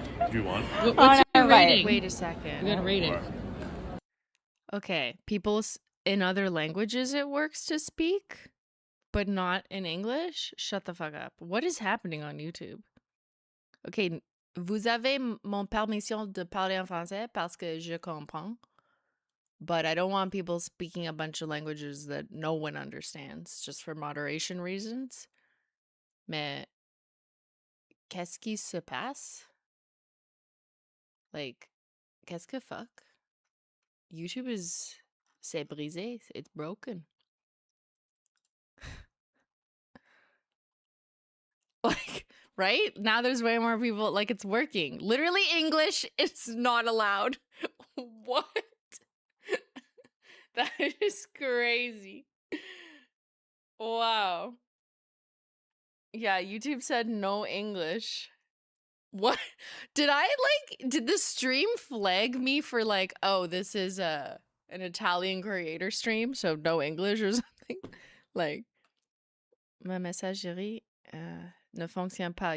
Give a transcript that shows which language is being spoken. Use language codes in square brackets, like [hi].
[en] Do you want? What's your rating? Wait a second. You gotta rate it. Okay, people in other languages it works to speak, but not in English? Shut the fuck up. What is happening on YouTube? [fr] Okay, vous avez mon permission de parler en français parce que je comprends. [en] But I don't want people speaking a bunch of languages that no one understands, just for moderation reasons. [fr] Mais qu'est-ce qui se passe? Like, qu'est-ce que fuck? YouTube c'est brisé, [en] it's broken. Like, right? Now there's way more people, like, it's working. Literally English is not allowed. What? That is crazy. Wow. Yeah, YouTube said no English. What? Did the stream flag me for like, oh, this is an Italian creator stream, so no English or something? [fr] Like, ma messagerie ne fonctionne pas.